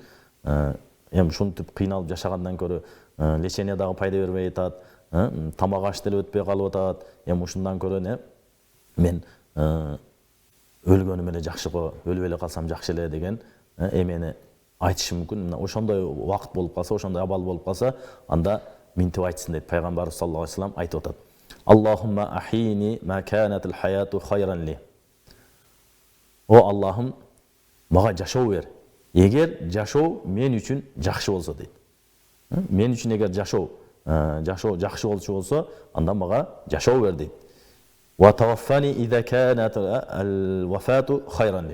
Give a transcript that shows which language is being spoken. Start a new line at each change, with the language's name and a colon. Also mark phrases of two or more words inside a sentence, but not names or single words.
Kyrgyz: Эми ушинтип кыйналып жашагандан көрө лечения дагы пайда бербей атат, тамак аш деле өтпөй калып атат. Эми ушундан көрө мен өлгөнүм эле жакшы го, өлүп эле калсам жакшы эле деген эмени айтышы мүмкүн. Ошондой убакыт болуп калса, ошондой абал болуп калса, анда минтип айтсын дейт. Пайгамбарыбыз
Arabic: صلى الله عليه وسلم
Kyrgyz: айтып атат.
Arabic: اللهم أحيني ما كانت الحياة خيرا لي.
Kyrgyz: О Аллахым, мага жашоо бер. Эгер жашоо мен үчүн жакшы болсо дейт. Мен үчүн эгер жашоо жакшы болчу болсо, анда мага жашоо бер дейт.
Arabic: وتوفني إذا كانت الوفاة خيرا لي.